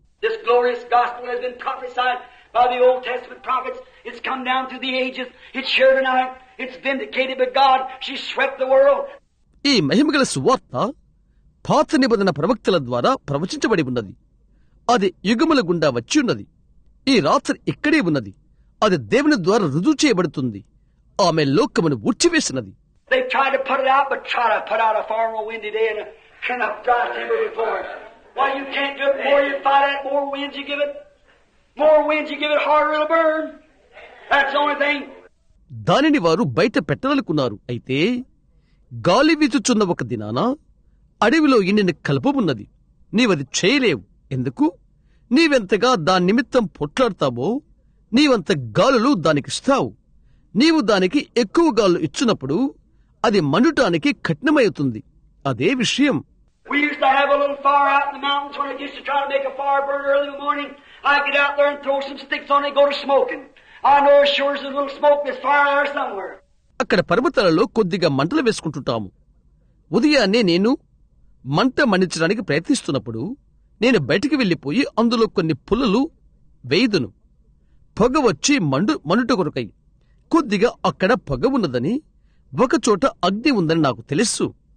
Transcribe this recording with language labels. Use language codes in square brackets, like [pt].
[en] This glorious gospel has been prophesied by the Old Testament prophets. It's come down through the ages. It's here tonight. It's vindicated by God. She swept the world. [te] ఈ మహిమగల సువార్త పాత నిబంధన ప్రవక్తల ద్వారా ప్రవచించబడి ఉన్నది. అది యుగముల గుండా వచ్చి ఉన్నది. ఈ రాత్రి ఇక్కడే ఉన్నది. అది దేవుని ద్వారా రుజువు చేయబడుతుంది. ఆమె లోకమును ఊడ్చివేసినది. [en] They tried to put it out, but try to put out a far more windy day and a dry timber before it. Why, you can't do it. More you fight it, more winds you give it. More winds you give it, harder it'll burn. That's the only thing. [te] దానిని వారు బయట పెట్టాలనుకున్నారు. అయితే గాలి వీచుచున్న ఒక దినాన అడవిలో ఎండిన కలుపమున్నది. నీవది చేయలేవు. ఎందుకు? నీవెంతగా దాని నిమిత్తం పొట్లాడతావో నీవంత గాలులు దానికిస్తావు. నీవు దానికి ఎక్కువ గాలు ఇచ్చినప్పుడు అది మండుటానికి కఠినమవుతుంది. అదే విషయం. [en] We used to have a little fire out in the mountains when I used to try to make a fire burn early in the morning. I'd get out there and throw some sticks on it and go to smoking. I know as sure as there's a little smoke, there's fire there somewhere. [te] అక్కడ పర్వతాలలో కొద్దిగా మంటలు వేసుకుంటుంటాము. ఉదయాన్నే నేను మంట మండించడానికి ప్రయత్నిస్తున్నప్పుడు నేను బయటికి వెళ్లిపోయి అందులో కొన్ని పుల్లలు వేయుదును. పొగ వచ్చి మండుట కొరకై. కొద్దిగా అక్కడ పొగ ఉన్నదని, ఒకచోట అగ్ని ఉందని నాకు తెలుసు.